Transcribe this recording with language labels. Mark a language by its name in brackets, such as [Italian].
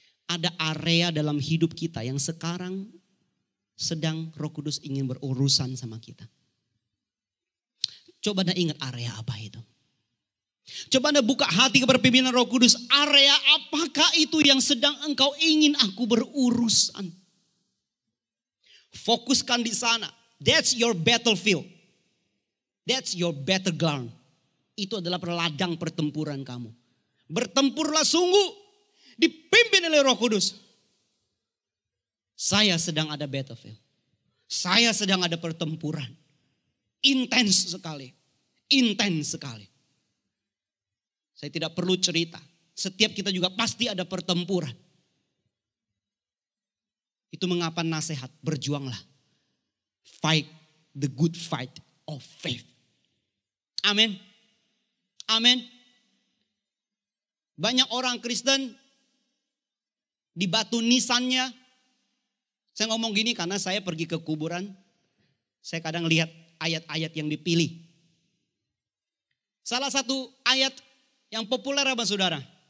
[Indonesian] Ada area dalam hidup kita yang sekarang sedang Roh Kudus ingin berurusan sama kita. Coba Anda ingat area apa itu? Coba Anda buka hati kepada pimpinan Roh Kudus. Area apakah itu yang sedang engkau ingin aku berurusan? Fokuskan di sana. [English] That's your battlefield. That's your battleground. [Indonesian] Itu adalah ladang pertempuran kamu. Bertempurlah sungguh. Dipimpin oleh Roh Kudus. Saya sedang ada battlefield. Saya sedang ada pertempuran. Intens sekali. Intens sekali. Saya tidak perlu cerita. Setiap kita juga pasti ada pertempuran. Itu mengapa nasihat, berjuanglah. [English] Fight the good fight of faith. [Indonesian] Amin. Amin. Banyak orang Kristen di batu nisannya. Saya ngomong gini karena saya pergi ke kuburan. Saya kadang lihat ayat-ayat yang dipilih. Salah satu ayat yang populer apa saudara?